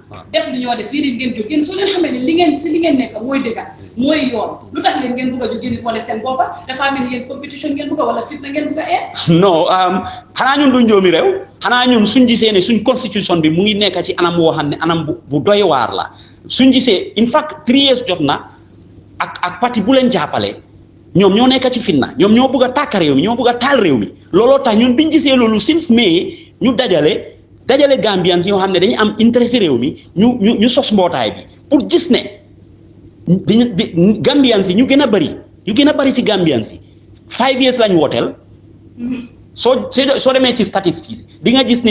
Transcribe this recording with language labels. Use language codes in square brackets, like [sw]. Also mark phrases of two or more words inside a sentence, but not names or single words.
[wo] def lu ñoo def fii ngeen jóg yéen soo leen xamee ne li ngeen nekk mooy dëgg mooy yoon lu tax leen ngeen bëgg a jóg ngeen di boole seen boppa dafa mel ni yéen compétition ngeen bëgg a wala fitna ngeen bëgg a non xanaa ñun duñ joomi réew xanaa ñun suñ gisee ne suñ constitution bi mu ngi nekk ci anam woo xam ne anam bu doy waar la suñ gisee [en] in fact 3 years [wo] jot na ak parti bu leen jàppale ñoom ñoo nekk ci fitna ñoom ñoo bëgg a tàkk réew mi ñoo bëgg a taal réew mi looloo tax ñun biñ gisee loolu [en] since May [wo] ñu dajale Gambians yoo xam ne dañu am intérêt réew mi ñu sos mbootaay bi pour gis ne Gambians yi ñu gën a bëri ci Gambians yi 5 years lañ wooteel soo demee ci statistiques di nga gis ne